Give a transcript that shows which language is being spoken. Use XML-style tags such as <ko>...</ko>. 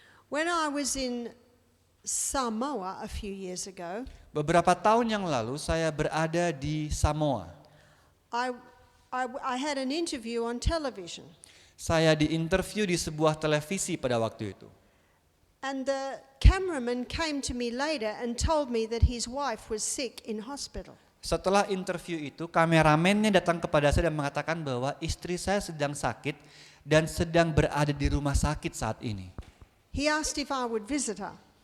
<en>When I was in Samoa a few years ago,</en> <id>Beberapa tahun yang lalu saya berada di Samoa.</id> <en>I had an interview on television.</en> <id>Saya diinterview di sebuah televisi pada waktu itu.</id> <en>And the cameraman came to me later and told me that his wife was sick in hospital.</en> <id>Setelah interview itu, kameramennya datang kepada saya dan mengatakan bahwa istri saya sedang sakit dan sedang berada di rumah sakit saat ini.</id> <en>He asked if I would visit her.</en>